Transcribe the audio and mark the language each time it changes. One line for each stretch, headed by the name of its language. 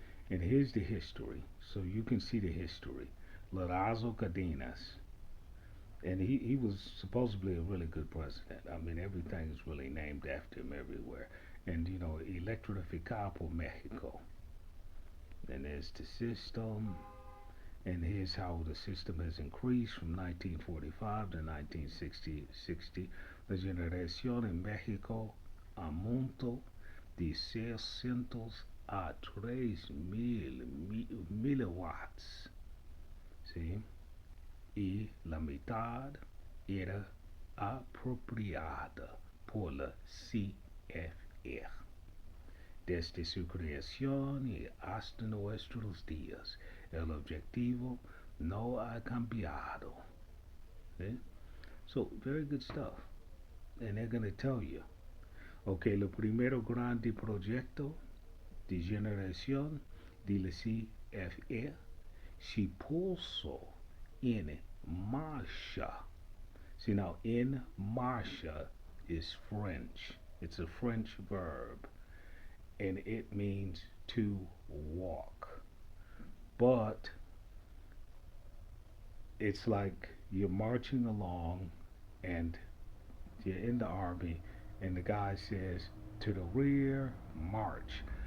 English: And here's the history, so you can see the history. Lorenzo Cardenas, and he was supposedly a really good president. I mean, everything's really named after him everywhere. And,
Spanish: Electrificar por Mexico.
English: And there's the system, and here's how the system has increased from 1945 to 1960.
Spanish: La generación en México aumentó de 600 a 3,000 milliwatts. ¿Sí? Y la mitad era apropiada por la CFE. Desde su creación y hasta nuestros días, el objetivo no ha cambiado. ¿Sí?
English: So, very good stuff. And they're going to tell you, okay,
Spanish: el primero grande proyecto de generación de la CFE se puso en marcha.
English: See, now, in marcha is French. It's a French verb, and it means to walk. But it's like you're marching along and you're in the army, and the guy says, to the rear, march.